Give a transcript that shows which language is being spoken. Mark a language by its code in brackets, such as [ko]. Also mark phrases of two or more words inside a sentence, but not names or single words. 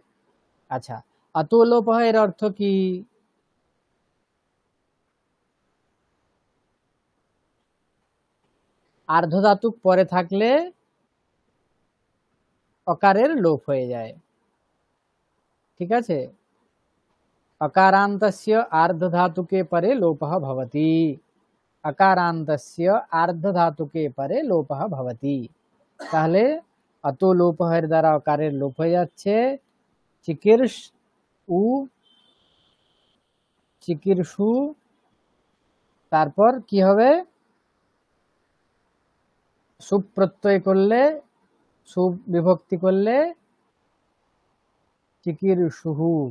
[bn] আচ্ছা, [sa] আতো লোপহ [bn] এর অর্থ কি? আর্ধধাতুক পরে থাকলে অকারের লোপ হয়ে যায়। ঠিক আছে? [sa] अकारान्तस्य आर्धधातुके परे लोपः भवति। अकारान्तस्य आर्धधातुके परे लोपः भवति। [bn] তাহলে [sa] अतो लोपहेर [bn] দ্বারা অকারের লোপ হয়ে যাচ্ছে। চিকির্ষ উ, চিকির্ষু, তারপর কি হবে? সুপ্রত্যয় করলে, সুবিভক্তি করলে চিকির্ষুহু।